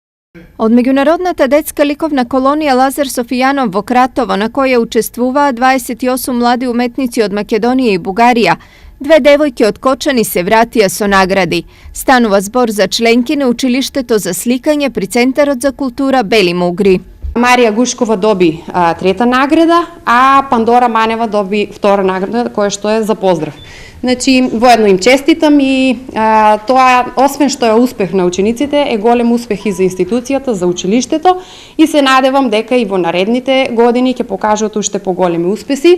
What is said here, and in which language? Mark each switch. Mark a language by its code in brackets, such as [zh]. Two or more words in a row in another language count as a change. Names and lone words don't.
[mk] Од Меѓународната детска ликовна колонија Лазар Софијанов Вократово, на које учествува 28 млади уметници од Македоније и Бугарија, две девојке од Кочани се вратија со награди. Станува збор за членки на училиштето за сликање при Центарот за култура Бели Мугри. Марија Гушкова доби трета награда, а Пандора Манева доби втора награда, која што е за поздрав. Значи, воедно им честитам и тоа, освен што е успех на учениците, е голем успех и за институцијата, за училиштето и се надевам дека и во наредните години ќе покажат уште поголеми успеси.